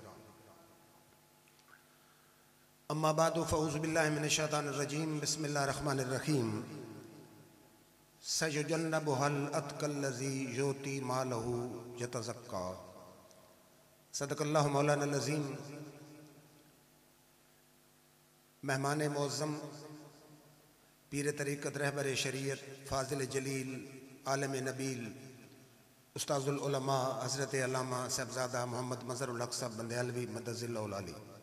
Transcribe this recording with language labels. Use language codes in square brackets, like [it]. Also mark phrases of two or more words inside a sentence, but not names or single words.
[ar] أما بعد فأعوذ بالله من الشيطان الرجيم بسم الله الرحمن الرحيم. سيجنبها الأتقى الذي يؤتي ماله يتزكى. صدق الله مولانا العظيم. [sd] मेहमान मुअज़्ज़म पीर तरीक़त रहबर शरीयत फ़ाज़िल जलील आलम नबील [ar] استاذ العلماء [sd] हज़रत अल्लामा साहिबज़ादा मोहम्मद मज़हरुल हक़ साहब बंदेलवी [ar] مد ظله العالي,